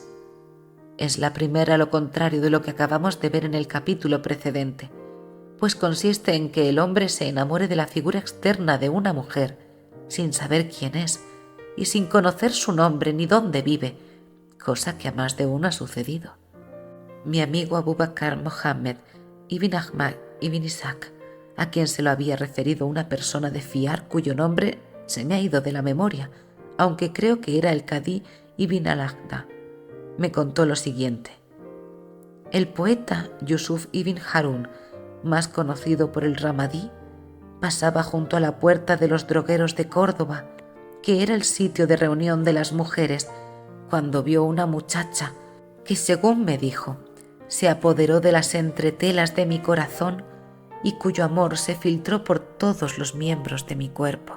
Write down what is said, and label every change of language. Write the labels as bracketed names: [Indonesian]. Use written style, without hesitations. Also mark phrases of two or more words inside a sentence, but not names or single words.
[Spanish] Es la primera lo contrario de lo que acabamos de ver en el capítulo precedente, pues consiste en que el hombre se enamore de la figura externa de una mujer, sin saber quién es y sin conocer su nombre ni dónde vive, cosa que a más de uno ha sucedido. Mi amigo Abu Bakr Mohammed ibn Ahmad ibn Ishaq, a quien se lo había referido una persona de fiar cuyo nombre se me ha ido de la memoria, aunque creo que era el Cadí ibn al-Aqda, me contó lo siguiente. El poeta Yusuf ibn Harun, más conocido por el Ramadí, pasaba junto a la puerta de los drogueros de Córdoba, que era el sitio de reunión de las mujeres, cuando vio una muchacha que, según me dijo, se apoderó de las entretelas de mi corazón y cuyo amor se filtró por todos los miembros de mi cuerpo.